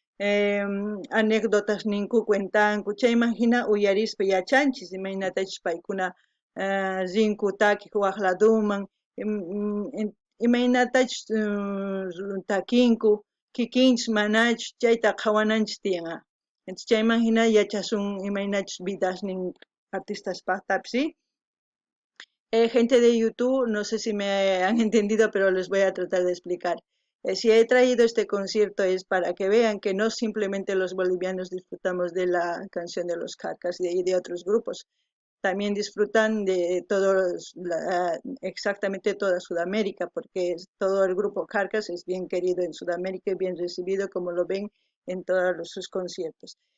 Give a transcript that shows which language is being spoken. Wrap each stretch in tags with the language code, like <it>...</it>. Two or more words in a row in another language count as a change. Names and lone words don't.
<qu>anécdotas ninku cuentanku chayman hina uyarispa yachanchis imaynatachus paykuna rinku takiq waq laduman imaynatachus takinku kikinchis manachus chayta qhawananchis tiyan entonces chayman hina yachasun imaynachus vidasnin artistaspaqtapis</qu> <es>gente de YouTube, no sé si me han entendido, pero les voy a tratar de explicar. Si he traído este concierto es para que vean que no simplemente los bolivianos disfrutamos de la canción de los Carcas y de otros grupos, también disfrutan de todos, exactamente toda Sudamérica, porque todo el grupo Carcas es bien querido en Sudamérica y bien recibido, como lo ven en todos sus conciertos.</es>